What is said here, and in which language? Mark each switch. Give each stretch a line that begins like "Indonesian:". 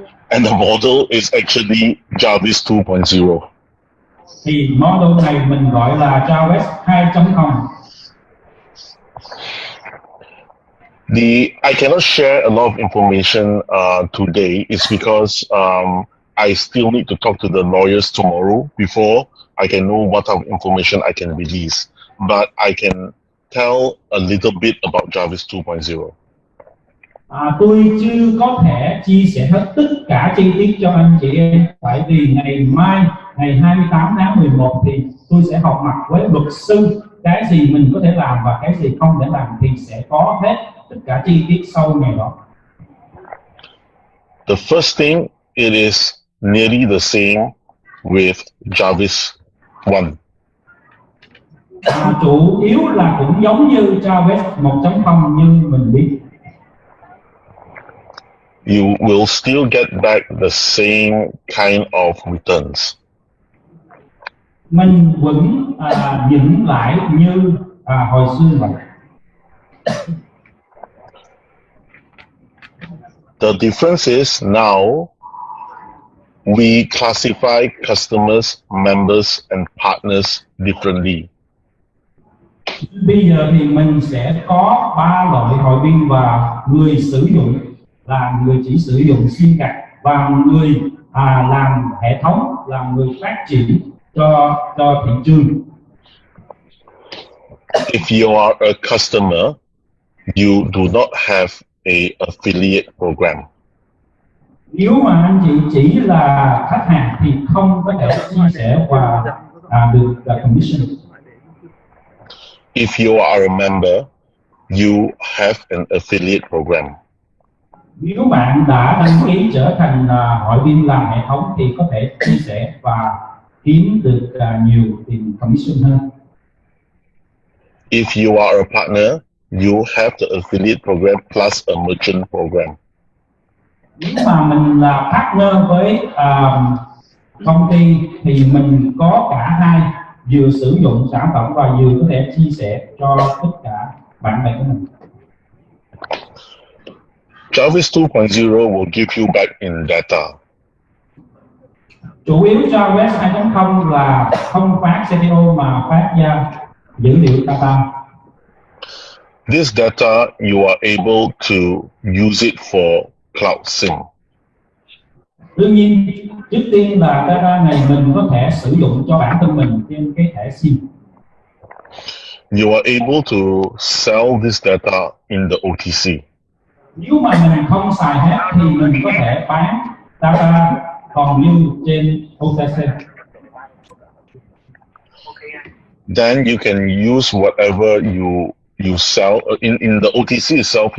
English: and the model is actually Jarvis 2.0.
Vietnamese: Thì model này mình gọi là Jarvis 2.0.
English: I cannot share a lot of information today is because I still need to talk to the lawyers tomorrow before I can know what type of information I can release. But I can tell a little bit about Jarvis 2.0.
Vietnamese: Tôi chưa có thể chia sẻ hết tất cả chi tiết cho anh chị em, tại vì ngày mai, ngày 28 tháng 11 thì tôi sẽ họp mặt với luật sư. Cái gì mình có thể làm và cái gì không thể làm thì sẽ có hết tất cả chi tiết sau ngày đó.
English: The first thing, it is nearly the same with Jarvis 1.
Vietnamese: Chủ yếu là cũng giống như Jarvis 1.0 như mình biết.
English: You will still get back the same kind of returns.
Vietnamese: Mình vẫn nhận lại như hồi xưa vậy.
English: The difference is now we classify customers, members, and partners differently.
Vietnamese: Bây giờ thì mình sẽ có 3 loại hội viên và người sử dụng, là người chỉ sử dụng sim card và người làm hệ thống, là người phát triển cho thị trường.
English: If you are a customer, you do not have a affiliate program.
Vietnamese: Nếu mà anh chị chỉ là khách hàng thì không có thể chia sẻ và được commission.
English: If you are a member, you have an affiliate program.
Vietnamese: Nếu bạn đã đăng ký trở thành hội viên làm hệ thống thì có thể chia sẻ và kiếm được nhiều tiền commission hơn.
English: If you are a partner, you have the affiliate program plus a merchant program.
Vietnamese: Nếu mà mình là partner với công ty thì mình có cả hai, vừa sử dụng sản phẩm và vừa có thể chia sẻ cho tất cả bạn bè của mình.
English: Jarvis 2.0 will give you back in data.
Vietnamese: Chủ yếu Jarvis 2.0 là không phát CPO mà phát ra dữ liệu data.
English: This data, you are able to use it for cloud sync.
Vietnamese: Đương nhiên, trước tiên là data này mình có thể sử dụng cho bản thân mình trên cái thẻ SIM.
English: You are able to sell this data in the OTC.
Vietnamese: Nếu mà mình không xài hết thì mình có thể bán data còn lưu trên OTC.
English: Then you can use whatever you sell in the OTC itself.